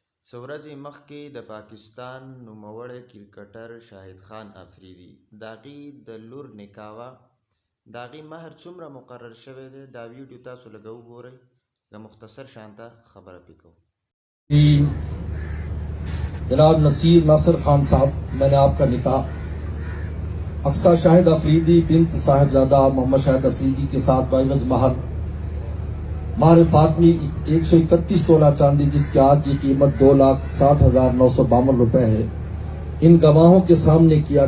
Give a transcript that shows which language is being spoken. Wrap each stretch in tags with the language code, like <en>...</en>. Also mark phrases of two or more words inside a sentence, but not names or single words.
<ps>څو ورځې مخکې د پاکستان نوموړی کرکټر شاهد خان افریدي د هغې د لور نکاح وه. د هغې مهر څومره مقرر شوی دی دا ویډیو تاسو لږ وګورئ. د مختصر شانته خبره پې کوم.</ps> <ur>جناب نصیر ناصر خان صاحب، میں نے آپ کا نکاح اقصیٰ شاہد آفریدی بنت صاحبزادہ محمد شاہد آفریدی کے ساتھ بعوض مہر مار فاطمی 131 تولہ چاندی جس کی آج کی قیمت 2,60,952 روپے ہے، ان گواہوں کے سامنے کیا.</ur>